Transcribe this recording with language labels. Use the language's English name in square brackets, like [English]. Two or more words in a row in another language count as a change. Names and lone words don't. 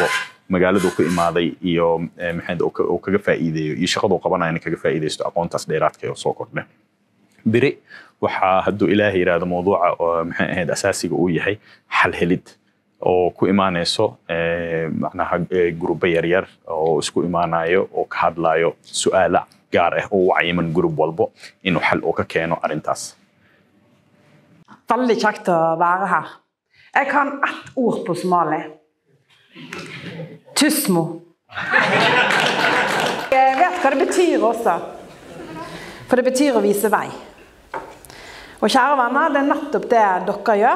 [Somali] magaaladu ku imaaday iyo maxay oo kaga faa'iideeyo iyo shaqadu qabanayna kaga faa'iideysto aqoontaas dheeraadka oo soo kordhay biri waxa haduu ilaahay yiraahdo mawduuca maxay ahayd asaasiga uu yahay xal helid oo ku imaanayso macnaha gruubo yaryar oo isku imaanayo oo ka hadlayo su'aalo gaar ah oo wacyiman gruub walbo inuu xal oo ka keeno arintaas [Norwegian] Veldig kjekt å være her. Jeg kan ett ord på somali. Tusmo. Jeg vet hva det betyr også. For det betyr å vise vei. Og kjære venner, det nettopp det dere gjør.